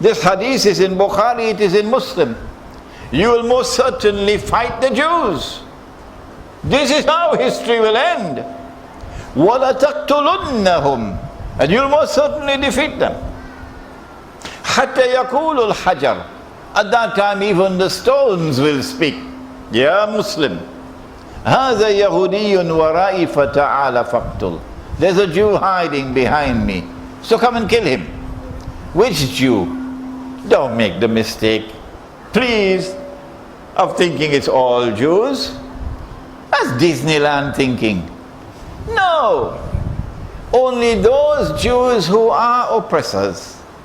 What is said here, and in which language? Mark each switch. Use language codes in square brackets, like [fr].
[en] This hadith is in Bukhari, it is in Muslim. You will most certainly fight the Jews. This is how history will end. [ar] وَلَتَقْتُلُنَّهُمْ. [en] And you'll most certainly defeat them. [ar] حَتَّى يَقُولُ الْحَجَرُ. [en] At that time even the stones will speak. [ar] Ya Muslim, هَذَا يَهُودِيٌّ وَرَائِي فَتَعَالَ فَقْتُلْ. [en] There's a Jew hiding behind me, so come and kill him. Which Jew? Don't make the mistake, please, of thinking it's all Jews. That's Disneyland thinking. No, only those Jews who are oppressors.